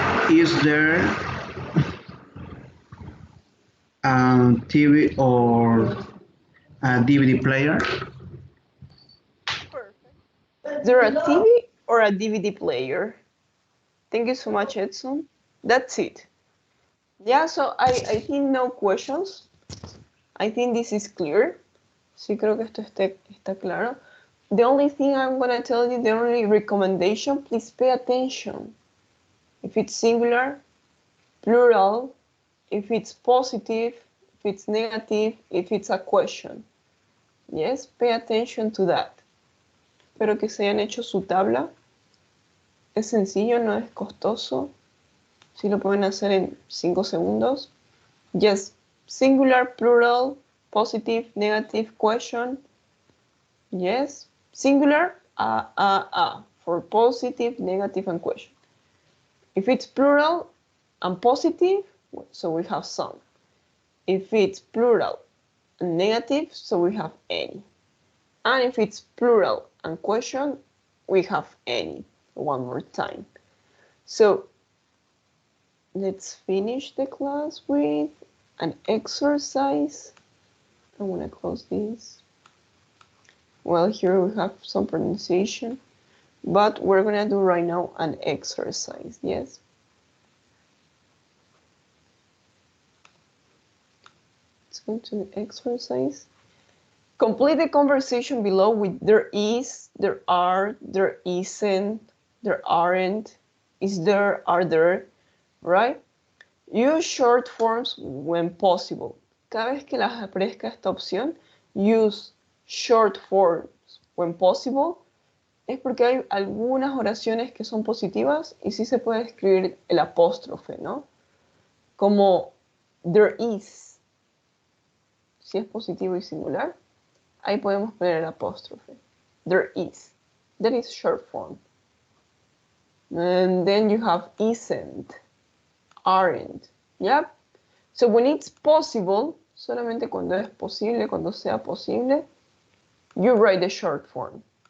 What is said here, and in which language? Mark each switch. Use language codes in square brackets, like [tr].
[en] Is there a TV or a DVD player? Perfect. Is there a TV or a DVD player? Thank you so much, Edson. That's it. Yeah, so I think no questions. I think this is clear. [es] Sí, creo que esto está claro. [en] The only thing I'm going to tell you, the only recommendation, please pay attention. If it's singular, plural, if it's positive, if it's negative, if it's a question. Yes, pay attention to that. [es] Espero que se hayan hecho su tabla. Es sencillo, no es costoso. Sí lo pueden hacer en 5 segundos. [en] Yes, singular, plural, positive, negative, question. Yes, singular, for positive, negative, and question. If it's plural and positive, so we have some. If it's plural and negative, so we have any. And if it's plural and question, we have any. One more time. So let's finish the class with an exercise. I'm gonna close this. Well, here we have some pronunciation, but we're gonna do right now an exercise, yes? Let's go to the exercise. Complete the conversation below with there is, there are, there isn't, there aren't, is there, are there, right? Use short forms when possible. [es] Cada vez que les aparezca esta opción, [en] use short forms when possible, [es] es porque hay algunas oraciones que son positivas y sí se puede escribir el apóstrofe, ¿no? Como there is, si es positivo y singular, ahí podemos poner el apóstrofe. [en] There is. That is short form. And then you have isn't, aren't. Yep. So when it's possible, [es] solamente cuando es posible, cuando sea posible, [en] you write the short form.